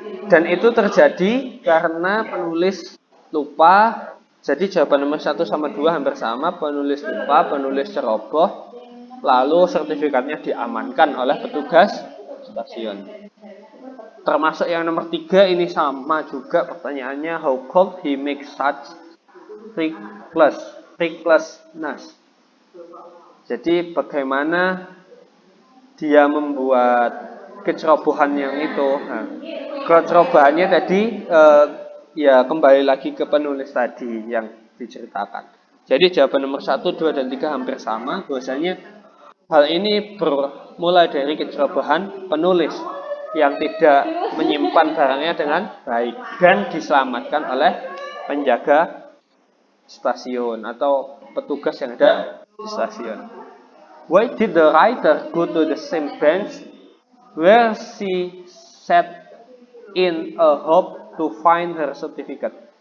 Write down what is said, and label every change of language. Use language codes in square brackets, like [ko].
[id] Dan itu terjadi karena penulis lupa. Jadi jawaban nomor 1 sama 2 hampir sama. Penulis lupa, penulis ceroboh, lalu sertifikatnya diamankan oleh petugas stasiun. Termasuk yang nomor 3 ini sama juga pertanyaannya. [en] How could he make such recklessness? [id] Jadi bagaimana dia membuat kecerobohan yang itu. Nah, kecerobohannya tadi ya kembali lagi ke penulis tadi yang diceritakan. Jadi jawaban nomor 1, 2, dan 3 hampir sama. Bahwasanya hal ini bermula dari kecerobohan penulis yang tidak menyimpan barangnya dengan baik dan diselamatkan oleh penjaga stasiun atau petugas yang ada di stasiun. [en] Why did the writer go to the same bench where she sat in a hope to find her certificate.